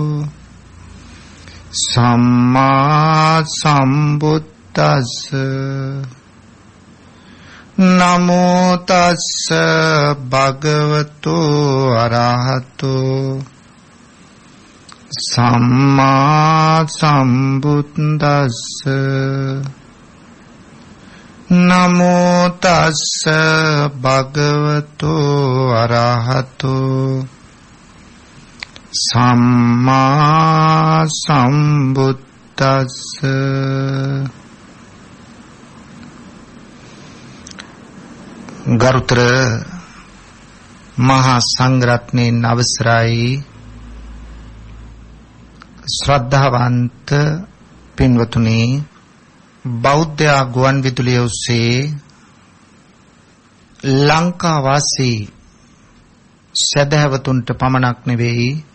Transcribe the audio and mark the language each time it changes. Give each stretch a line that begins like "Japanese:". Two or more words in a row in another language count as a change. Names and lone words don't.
Pali: සම්මා සම්බුද්දස්ස නමෝ තස්ස භගවතු අරහතු සම්මා සම්බුද්දස්ස නමෝ තස්ස භගවතු අරහතු සම්මා සම්බුද්දස්ස
Sinhala: ගරුතර මහා සංඝරත්නයන් අවසරයි ශ්‍රද්ධාවන්ත පින්වතුනි බෞද්ධ ගුවන් විදුලිය ඔස්සේ ලංකා වාසී සදහැවතුන්ට පමණක් නෙවෙයි